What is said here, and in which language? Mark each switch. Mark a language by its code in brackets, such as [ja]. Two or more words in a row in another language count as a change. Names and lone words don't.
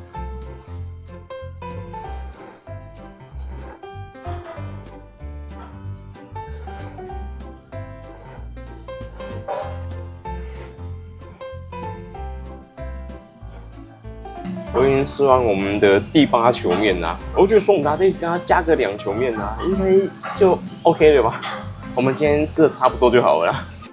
[zh] 我已經吃完我們的第8球麵啦，我覺得說我們大家可以跟它加個2球麵啊，應該就 OK 了吧？我們今天吃的差不多就好了啦。